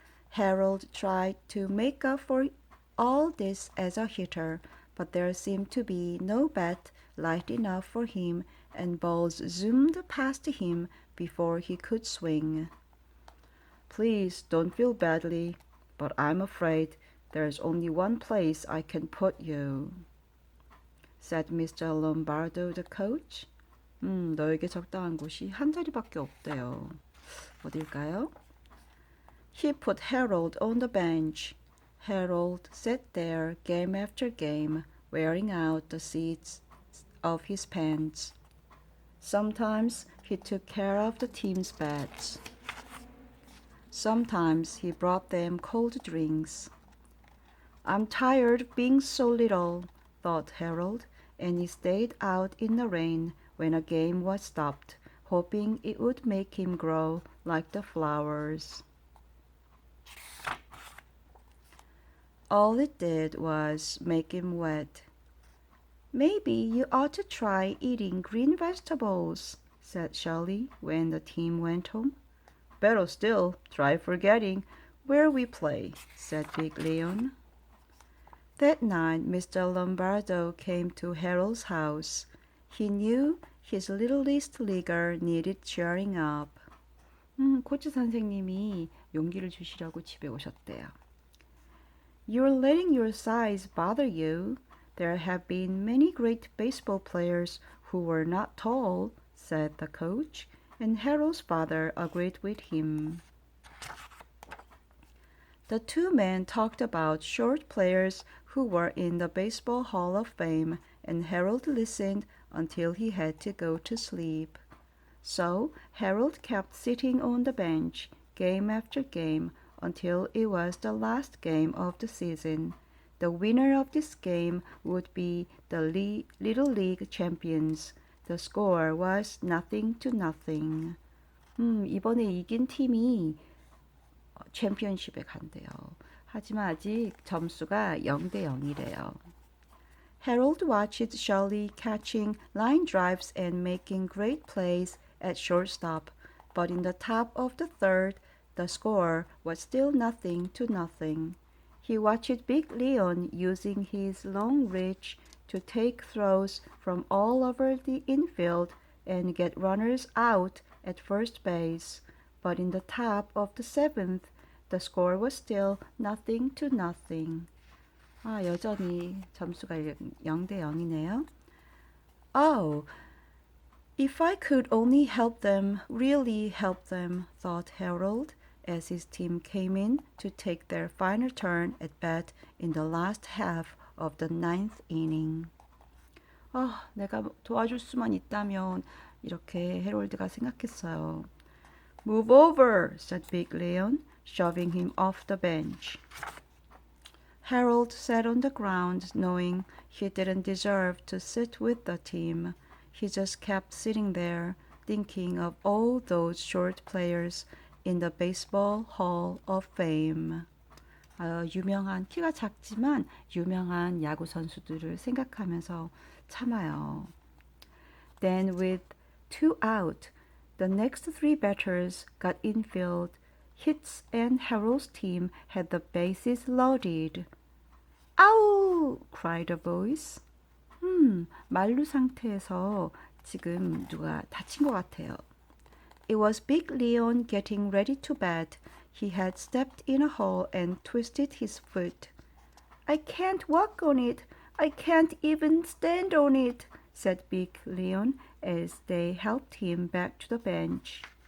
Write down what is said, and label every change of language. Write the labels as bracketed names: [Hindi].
[English] Harold tried to make up for all this as a hitter, but there seemed to be no bat light enough for him, and balls zoomed past him before he could swing. Please don't feel badly, but I'm afraid there's only one place I can put you, said Mr. Lombardo, the coach. [Korean] 너에게 적당한 곳이 한 자리밖에 없대요. 어딜까요? [English] He put Harold on the bench. Harold sat there game after game, wearing out the seats of his pants. Sometimes he took care of the team's bats. Sometimes he brought them cold drinks. I'm tired of being so little, thought Harold, and he stayed out in the rain when a game was stopped, hoping it would make him grow like the flowers. All it did was make him wet. Maybe you ought to try eating green vegetables, said Charlie when the team went home. Better still, try forgetting where we play, said Big Leon. That night Mr. Lombardo came to Harold's house. He knew his littlest leaguer needed cheering up. [Korean] 코치 선생님이 용기를 주시려고 집에 오셨대요. [English] You're letting your size bother you. There have been many great baseball players who were not tall, said the coach, and Harold's father agreed with him. The two men talked about short players who were in the Baseball Hall of Fame, and Harold listened until he had to go to sleep. So Harold kept sitting on the bench, game after game, until it was the last game of the season. The winner of this game would be the Little League champions. The score was 0-0. [Korean] 이번에 이긴 팀이 챔피언십에 간대요. 하지만 아직 점수가 0-0이래요. [English] Harold watched Charlie catching line drives and making great plays at shortstop, but in the top of the third, the score was still 0-0. He watched Big Leon using his long reach to take throws from all over the infield and get runners out at first base, but in the top of the seventh, the score was still 0-0. [Korean] 여전히 점수가 0-0이네요. [English] Oh, if I could only help them, really help them, thought Harold, as his team came in to take their final turn at bat in the last half of the ninth inning. [Korean] 내가 도와줄 수만 있다면, 이렇게 해롤드가 생각했어요. [English] Move over, said Big Leon, shoving him off the bench. Harold sat on the ground, knowing he didn't deserve to sit with the team. He just kept sitting there, thinking of all those short players in the Baseball Hall of Fame. [Korean] 유명한, 키가 작지만 유명한 야구 선수들을 생각하면서 참아요. [English] Then with 2 out, the next 3 batters got infield hits and Harold's team had the bases loaded. 아우! cried a voice. [Korean] 만루 상태에서 지금 누가 다친 것 같아요. [English] It was Big Leon getting ready to bat. He had stepped in a hole and twisted his foot. I can't walk on it. I can't even stand on it, said Big Leon as they helped him back to the bench.